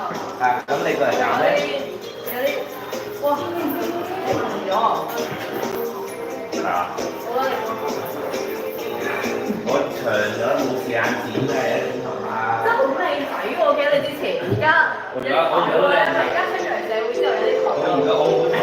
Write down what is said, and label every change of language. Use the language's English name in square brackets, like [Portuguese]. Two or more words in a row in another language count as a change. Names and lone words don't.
[Vietnamese] Tấm này cởi trắng đấy. Wow, thấy không rõ. [Cantonese] 我除咗冇時間剪嘅，你同啊，真係好靚仔喎！記得你之前，而家有啲而家出咗嚟社會之後有啲我而家